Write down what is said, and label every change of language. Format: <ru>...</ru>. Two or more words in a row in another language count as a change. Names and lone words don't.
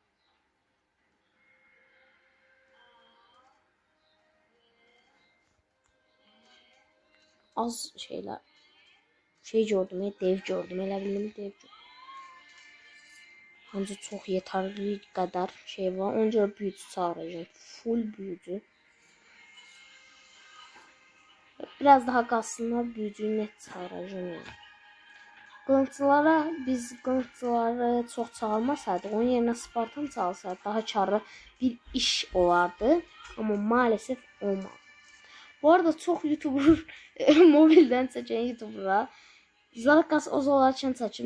<tr>Az şeyler.</tr> <az>Şey gördüm, dev gördüm. Elə bildim dev gördüm. Ancaq çox yeterli qədər şey var.</az> <tr>Ona görə büyücü çağıracağım. Full büyücü.</tr> <az>Biraz daha qalsınlar,</az> <tr>büyücüyü net çağıracağım yani.</tr> <az>Biz qılıncları çox çağırmasaydıq, onun yerinə Spartan çağırsaydı daha karlı bir iş olardı.</az> <tr>Amma maalesef olmadı.</tr> <az>Bu arada çox YouTuber mobildən çəkən YouTuberlar Zaraqqas az olarkən çəkir.</az>